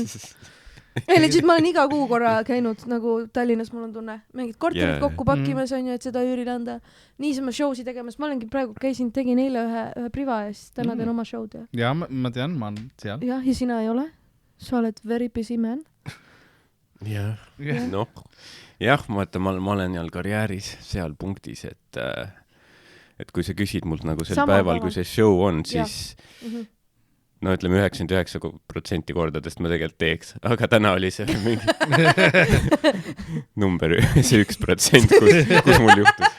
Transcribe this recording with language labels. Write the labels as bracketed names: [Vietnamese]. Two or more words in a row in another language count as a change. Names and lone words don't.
[Estonian] Legit, ma olen iga kuu korra käinud nagu Tallinnas, mul on tunne. Mingid korterid kokku pakkimas on ju, et seda üürile anda. Niisama showsi tegemas. Ma olengi praegu tegin eile ühe priva ja siis täna teen oma showd. Ja ma tean, ma olen seal. Ja sina ei ole. Sa oled [English] very busy man. [Estonian] Jah, ma olen jälle karjääris seal punktis, et kui sa küsid mult nagu sel päeval, kui see show on, siis ütleme 99% kordadest ma tegelikult teeks, aga täna oli see mingi number, see 1%, kus mul juhtus.